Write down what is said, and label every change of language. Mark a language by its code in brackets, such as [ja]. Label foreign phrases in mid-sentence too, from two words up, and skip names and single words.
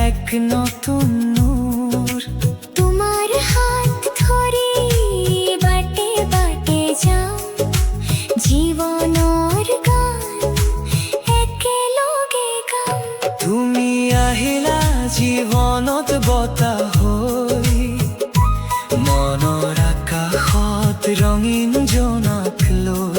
[bn] নতুন নূর। তোমার হাত ধরে বাটে বাটে যাও [as] জীৱনৰ গান একেলগে গাম। তুমি আহিলা জীৱনত বতাহ হৈ, মনৰ আকাশত ৰঙীন জোনাক লৈ।